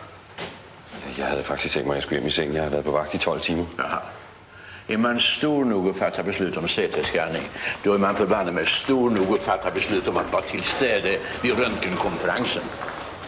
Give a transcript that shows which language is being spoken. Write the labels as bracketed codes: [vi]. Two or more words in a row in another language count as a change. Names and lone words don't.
[da] Jeg havde faktisk tænkt mig, at jeg skulle hjem i seng. Jeg har været på vagt i 12 timer. Jaha. [sv] Är man stor nog att fatta beslut om CT-scanning, då är man förbanne med stor nog att fatta beslut om att vara till stede vid röntgenkonferensen.